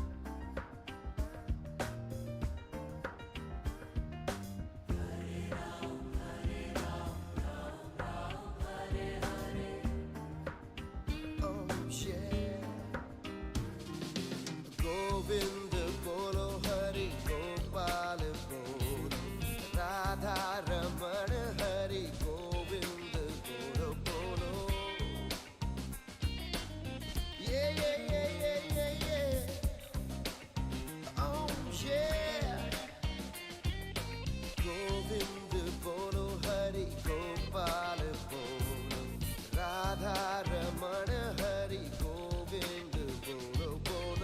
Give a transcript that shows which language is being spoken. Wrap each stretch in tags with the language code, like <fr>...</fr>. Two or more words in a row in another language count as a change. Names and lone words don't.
<en>Oh yeah.</en> <hi>गोविंद बोलो हरि गोपाल बोलो राधा रमण हरि गोविंद बोलो बोलो.</hi> <en>Yeah, yeah, yeah, yeah, yeah, yeah. Oh yeah.</en> <hi>गोविंद बोलो हरि गोपाल बोलो राधा रमण हरि गोविंद बोलो बोलो.</hi>